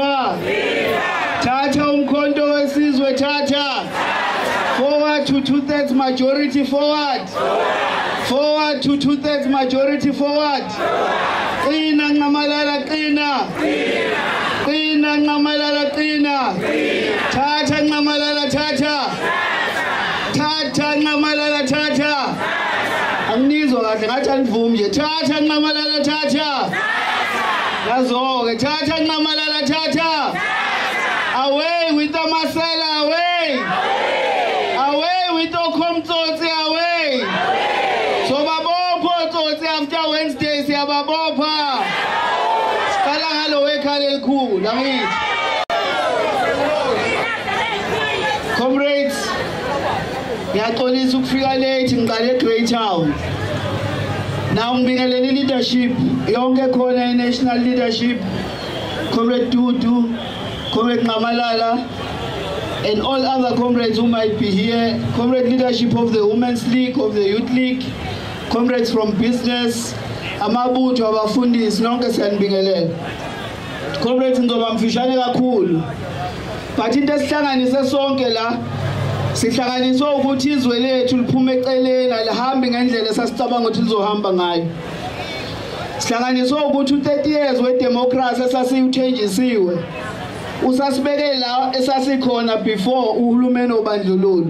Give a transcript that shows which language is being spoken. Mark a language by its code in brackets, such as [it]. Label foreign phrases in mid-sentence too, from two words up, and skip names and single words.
[zu] Tata. Tata umkhonto wesizwe Tata. [en] Forward to 2/3 majority forward. Forward to 2/3 majority forward. [zu] Qina Ncamalala qina. Qina Ncamalala qina. Tata Ncamalala Tata. Tata Ncamalala Tata. Angizwa kahle ngathi andivumi nje. Tata Ncamalala Tata. Yazo-ke Tata Ncamalala Tata. [en] Away with the Masela, away. Away with the Komtsotsi, away. [zu] So babopho Tsotsi [en] after Wednesday [zu] siyababopha. Siqala ngalo wekhale elikhulu angithi. Comrades, ngiyaxolisa ukufika late ngiqale eGreat Town. Now ngibingelele leadership yonke khona [en] i-national leadership, [zu] Comrade Dudu, Comrade Ncamalala, [en] and all other comrades who might be here, comrade leadership of the Women's League, of the Youth League, comrades from business, [zu] amabutho abafundisi nonke siyanibingelela. Comrades ngizoba mfishane kakhulu, but into esihlanganise sonke la sihlanganiswe ukuthi izwe lethu liphume eceleni alihambe ngendlela esasicabanga ukuthi lizohamba ngayo. Sihlanganiswe ukuthi u30 years wedemocracy esasiyuthenjisiwe usasibeke la esasikhona before uhulumeni obandlululo.